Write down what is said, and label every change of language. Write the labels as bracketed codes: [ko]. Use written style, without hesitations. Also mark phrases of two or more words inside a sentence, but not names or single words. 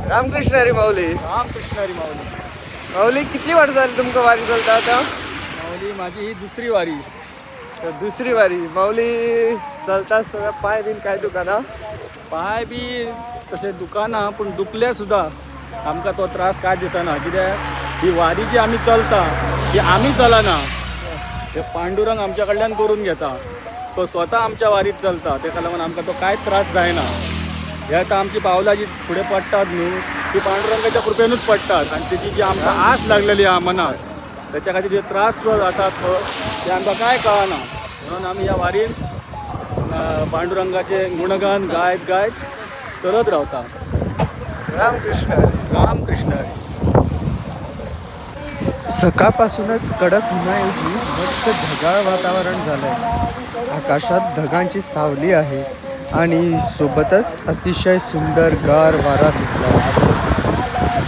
[kok] रामकृष्ण हरी माऊली. रामकृष्ण हरी माऊली. माऊली कितली वर्ष झाली तुमका वारी चलता आता? [mr] माऊली माझी ही दुसरी वारी. तर दुसरी वारी. [kok] माऊली चलता असताना पाय बीन काय दुकाना? पाय बी तसे दुकाना पण दुखल्या सुद्धा आमका तो त्रास काय दिसना. कित्याक ही वारी जी आम्ही चलता ही आम्ही चलना, ते पांडुरंग आमच्या कडल्यान करून घेता. तो स्वतः आमच्या वारीत चलता, तेका लागून आमकां तो कांयच त्रास जायना. हे आता आमची पावलां जी फुडें पडटात न्हू ती पांडुरंगाच्या कृपेनूच पडटात. आनी तेजी जी आमकां आस लागलेली आहा मनात, त्याच्या खातीर जे त्रास जो जातात ते आमकां कांय कळना. म्हणून आमी ह्या वारीन पांडुरंगाचे गुणगान गायत गायत चलत रावता. रामकृष्ण. रामकृष्ण हरी. [mr] सकाळपासूनच कडक उन्हाऐवजी मस्त ढगाळ वातावरण झालंय. आकाशात ढगांची सावली आहे आणि सोबतच अतिशय सुंदर गार वारा सुटला.